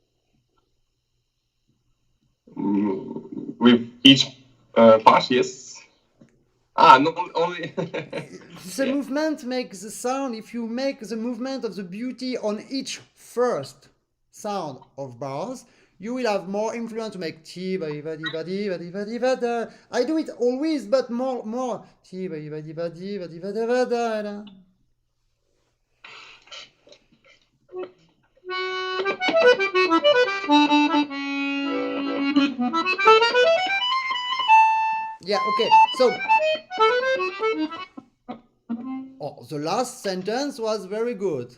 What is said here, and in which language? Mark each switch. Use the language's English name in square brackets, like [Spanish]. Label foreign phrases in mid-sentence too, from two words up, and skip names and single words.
[English] With each part, yes. No, only. The movement makes the sound. If you make the movement of the beauty on each first sound of bars, you will have more influence to make ti ba di ba di ba di ba di ba di ba da. I do it always, but more ti ba di ba di ba di ba di ba da ba da. Yeah, okay. So, the last sentence was very good.